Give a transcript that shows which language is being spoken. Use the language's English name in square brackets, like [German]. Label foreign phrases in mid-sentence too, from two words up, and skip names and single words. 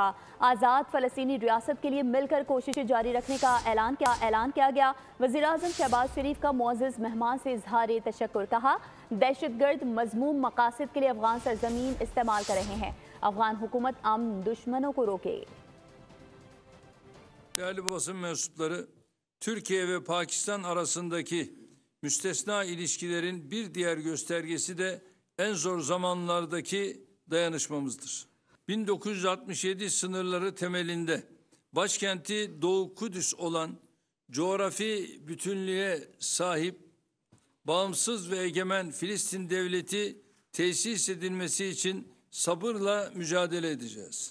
[Urdu] آزاد فلسطینی ریاست کے لیے مل کر کوششیں جاری رکھنے کا اعلان کیا گیا. وزیرِ اعظم شہباز شریف کا معزز مہمان سے اظہار تشکر. کہا، دہشت گرد مذموم مقاصد کے لیے افغان سرزمین استعمال کر رہے ہیں. افغان حکومت امن دشمنوں کو روکے. [Turkish] Değerli basın mensupları, Türkiye ve Pakistan arasındaki müstesna ilişkilerin bir diğer göstergesi de en zor zamanlardaki dayanışmamızdır. 1967 sınırları temelinde başkenti Doğu Kudüs olan coğrafi bütünlüğe sahip bağımsız ve egemen Filistin devleti tesis edilmesi için sabırla mücadele edeceğiz.